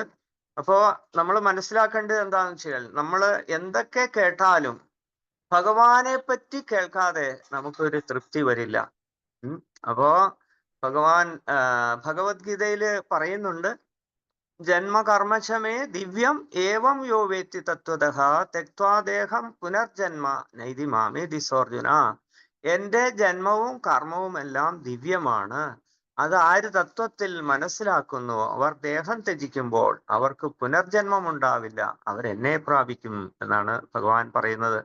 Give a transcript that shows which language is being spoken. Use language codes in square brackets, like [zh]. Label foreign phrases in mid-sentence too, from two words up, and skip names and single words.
[ml] അപ്പോ നമ്മൾ മനസ്സിലാക്കേണ്ടത് എന്താണെന്ന് വെച്ചാൽ, നമ്മൾ എന്തൊക്കെ കേട്ടാലും ഭഗവാനെ പറ്റി കേൾക്കാതെ നമുക്കൊരു തൃപ്തി വരില്ല. അപ്പോ ഭഗവാൻ ഭഗവത്ഗീതയില് പറയുന്നുണ്ട്, [sa] ജന്മകർമ്മശമേ ദിവ്യം ഏവം യോ വേത്തി തത്വതഃ തെക്വാ ദേഹം പുനർജന്മ നൈതി മാമേ ദിസോർജുന. [ml] എന്റെ ജന്മവും കർമ്മവും എല്ലാം ദിവ്യമാണ്. അത് ആര് തത്വത്തിൽ മനസ്സിലാക്കുന്നു അവർ ദേഹം ത്യജിക്കുമ്പോൾ അവർക്ക് പുനർജന്മം ഉണ്ടാവില്ല, അവരെന്നെ പ്രാപിക്കും എന്നാണ് ഭഗവാൻ പറയുന്നത്.